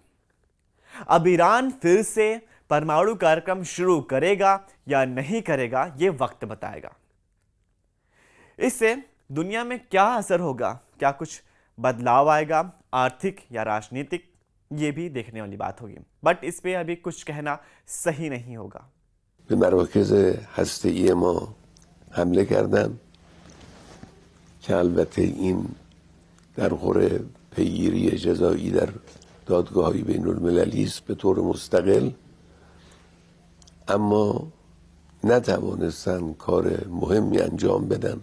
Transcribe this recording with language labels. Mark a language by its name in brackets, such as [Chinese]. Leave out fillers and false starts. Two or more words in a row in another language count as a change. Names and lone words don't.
[Hindi] अब ईरान फिर से परमाणु कार्यक्रम शुरू करेगा या नहीं करेगा, ये वक्त बताएगा। इससे दुनिया में क्या असर होगा, क्या कुछ बदलाव आएगा, आर्थिक या राजनीतिक, ये भी देखने वाली बात होगी। बट इस पे अभी कुछ कहना सही नहीं होगा। [Persian] به مراکز هسته‌ای ما حمله کردن که البته این در خور پیگیری جزایی در دادگاه‌های بین‌المللی است به طور مستقل، اما نتوانستن کار مهمی انجام بدن.